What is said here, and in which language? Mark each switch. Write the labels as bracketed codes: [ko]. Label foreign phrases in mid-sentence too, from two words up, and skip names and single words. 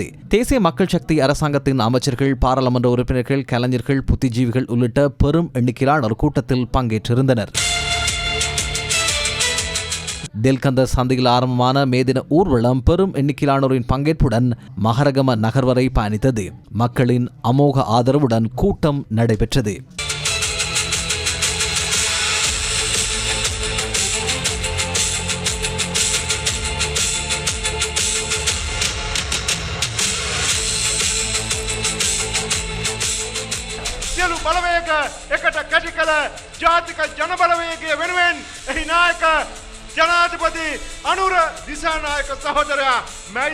[ta] தேசிய மக்கள் சக்தி அரசாங்கத்தின் அமைச்சர்கள், பாராளுமன்ற உறுப்பினர்கள், கலைஞர்கள், புத்திஜீவிகள் உள்ளிட்ட பெரும் எண்ணிக்கையிலானோர் கூட்டத்தில் பங்கேற்றிருந்தனர். தெல்கந்த சந்தையில் ஆரம்பமான மேதின ஊர்வலம் பெரும் எண்ணிக்கையிலானோரின் பங்கேற்புடன் மகரகம நகர் வரை பயணித்தது. மக்களின் அமோக ஆதரவுடன் கூட்டம் நடைபெற்றது. [si] බලවේග එකට කැටි කළ ජාතික ජනබලවේගය වෙනුවෙන් එහි නායක ජනාධිපති අනුර දිසානායක සහෝදරයා මේ